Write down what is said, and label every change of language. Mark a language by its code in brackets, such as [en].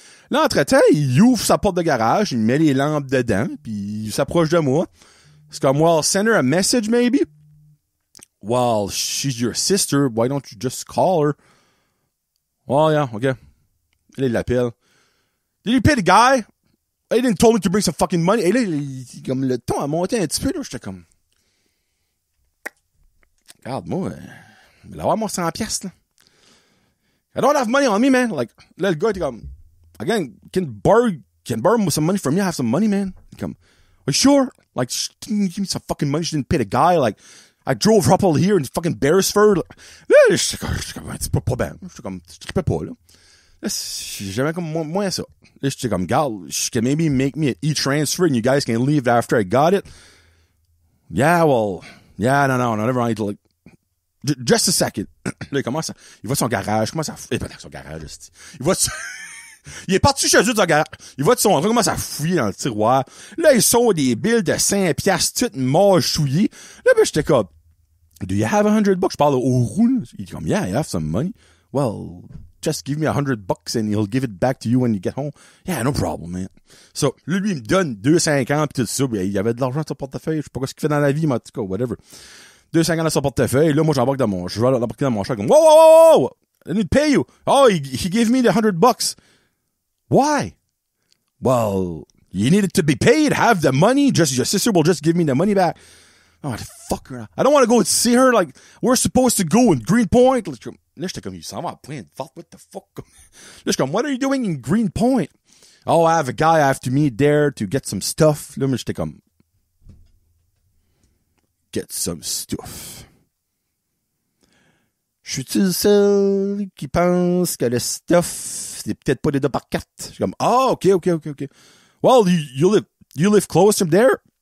[fr] Là, entre-temps, il ouvre sa porte de garage, il met les lampes dedans, puis il s'approche de moi. C'est comme, [en] well, send her a message, maybe? Well, she's your sister. Why don't you just call her? Well, yeah, okay. [fr] Là, il l'appelle. [en] Did you pay the guy? He didn't tell me to bring some fucking money. [fr] Et là, comme le ton a monté un petit peu, là. J'étais comme... Regarde-moi, je vais avoir mon 100$, là. [en] I don't have money on me, man. [fr] Like, là, le gars était comme... [en] Again, can borrow some money from me? I have some money, man. He come, are you sure? Like, she didn't give me some fucking money. She didn't pay the guy. Like, I drove her up all here in fucking Beresford. [fr] Là, j'étais comme, c'est pas bien. J'étais comme, je trippais pas, là. Là, j'avais comme moins ça. Là, j'étais comme, [en] God, she can maybe make me an e-transfer and you guys can leave after I got it. Yeah, well, yeah, no, never mind. Like, just a second. [fr] Là, il commence à, il va de son garage, son garage, il est parti chez eux de son garage. Il va de son, il commence à fouiller dans le tiroir. Là, ils sont des billes de 5$, toutes mâchouillées. Là, ben, j'étais comme, [en] do you have $100? [fr] Je parle au roux. Il dit comme, [en] yeah, I have some money. Well, just give me $100 and he'll give it back to you when you get home. Yeah, no problem, man. So, [fr] lui, il me donne 2,50 pis tout ça. Il y avait de l'argent dans son portefeuille. Je sais pas ce qu'il fait dans la vie, mais en tout cas, whatever. 2,50 dans son portefeuille. Là, moi, je vais l'embarquer dans mon char comme, whoa! [en] I need to pay you. Oh, he gave me the $100. Why? Well, you needed to be paid, have the money, just your sister will just give me the money back. Oh, the fucker. I don't want to go and see her, like, we're supposed to go in Greenpoint. [fr] Là, j'étais comme, il s'en va à Pointe-Forte, [en] what the fuck? [fr] Là, j'étais comme, [en] what are you doing in Greenpoint? Oh, I have a guy I have to meet there to get some stuff. [fr] Là, j'étais comme, [en] get some stuff. [fr] Je suis-tu le seul qui pense que le stuff, c'est peut-être pas des 2x4? Je suis comme, OK. [en] Well, you live close from there?